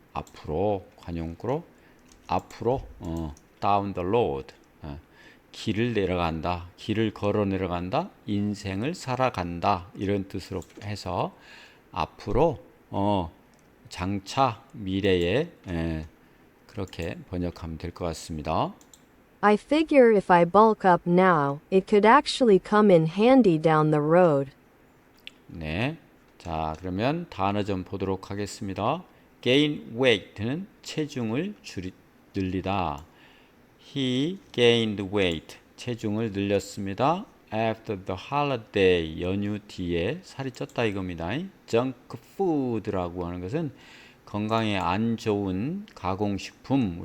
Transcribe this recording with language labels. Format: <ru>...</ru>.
<ko>앞으로 관용구로 앞으로</ko> <en>down the road</en> <ko>길을 내려간다. 길을 걸어 내려간다. 인생을 살아간다. 이런 뜻으로 해서 앞으로 장차 미래에 그렇게 번역하면 될 것 같습니다.</ko> <en>I figure if I bulk up now, it could actually come in handy down the road.</en> <ko>네. 자, 그러면 단어 좀 보도록 하겠습니다.</ko> <en>gain weight</en> <ko>는 체중을 늘리다.</ko> <en>He gained weight.</en> <ko>체중을 늘렸습니다.</ko> <en>After the holiday.</en> <ko>연휴 뒤에 살이 쪘다 이겁니다. junk food라고 하는 것은 건강에 안 좋은 가공식품.</ko>